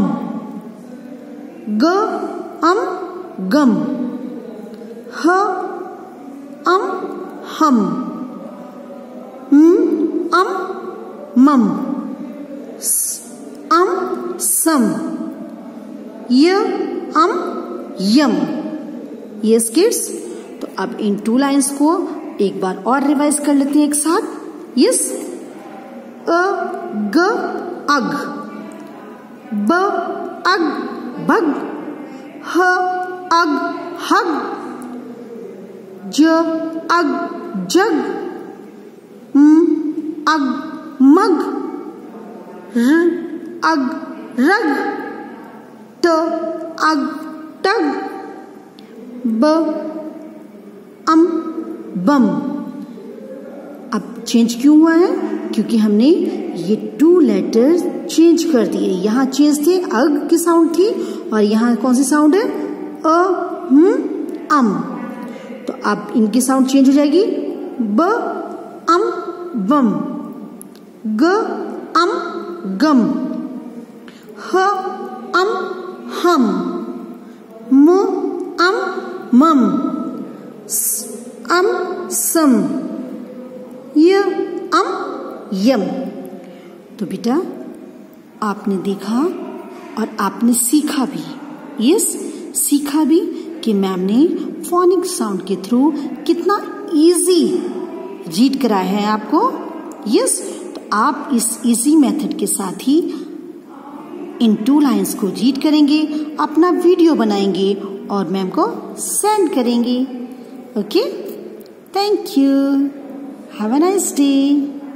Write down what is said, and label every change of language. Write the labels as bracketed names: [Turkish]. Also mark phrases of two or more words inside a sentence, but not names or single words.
[Hindi] ग, अम, गम. ह, अम, हम. अम, मम. स, अम, सम. य, अम, यम. [English] Yes kids, [Hindi] तो अब इन 2 लाइन्स को एक बार और रिवाइज कर लेते हैं एक साथ. यस, अ, ग, अग. ब, अग, बग. ह, अग, हग. ज, अग, जग. म, अग, मग. र, अग, रग. ट, अग, टग. ब, अम, बम. अब चेंज क्यों हुआ है? क्योंकि हमने ये 2 लेटर चेंज कर दिए. यहाँ चेंज थे, अग की साउंड थी और यहाँ कौन सी साउंड है? अ, अम. तो अब इनकी साउंड चेंज हो जाएगी. ब, अम, बम. ग, अम, गम. ह, अम, हम. म, अम, मम. स, अम, सम. य, अम, यम. तो बेटा आपने देखा और आपने सीखा भी. यस, सीखा भी कि कि मैम ने [English] phonic sound [Hindi] के थ्रू कितना इजी रीड कराया है आपको। यस, तो आप इस [English] easy method [Hindi] के साथ ही इन 2 लाइंस को रीड करेंगे, अपना वीडियो बनाएंगे और मैम को सेंड करेंगे। [English] Okay, thank you, have a nice day.